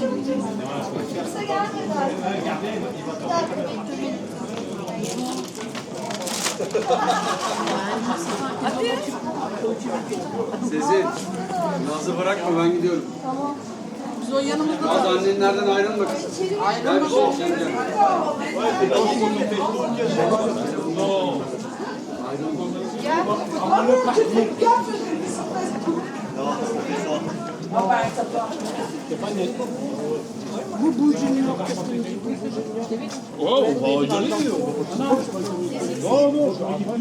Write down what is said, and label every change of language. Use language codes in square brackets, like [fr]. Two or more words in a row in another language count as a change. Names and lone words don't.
[tr] Sezi, Nazlı bırakma ben gidiyorum. Tamam. Biz o yanımızda Az annenlerden ayrılma kızım. Gel bir şey içeceğim. [fr] Boubou Junior, qu'est-ce que tu dis Boubou Junior? Oh, on va regarder. Non, non, je ne pas.